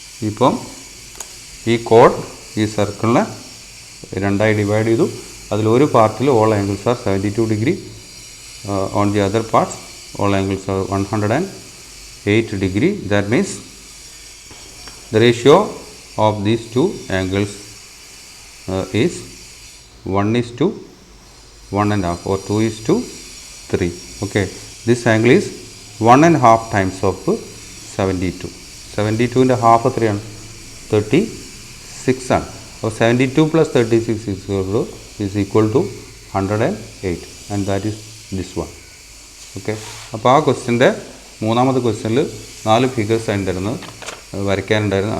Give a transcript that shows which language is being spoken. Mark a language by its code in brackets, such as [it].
[ml] ഇപ്പം ഈ കോഡ് ഈ സർക്കിളിനെ രണ്ടായി ഡിവൈഡ് ചെയ്തു. അതിലൊരു പാർട്ടിൽ [en] All angles are 72 degree. On the other parts all angles are 108 degree. That means the ratio of these two angles is 1:1.5 or 2:3. Okay, this angle is 1.5 times of 72. [ml] 72ൻ്റെ half എത്രയാണ്? 36 ആണ്. [en] അപ്പോൾ 72 plus 36 is equal to 108 and that is this one. [ml] Okay, അപ്പോൾ ആ ക്വസ്റ്റ്യൻ്റെ മൂന്നാമത്തെ ക്വസ്റ്റ്യനിൽ 4 figures ആയിട്ടുണ്ടായിരുന്നു വരയ്ക്കാനുണ്ടായിരുന്നു.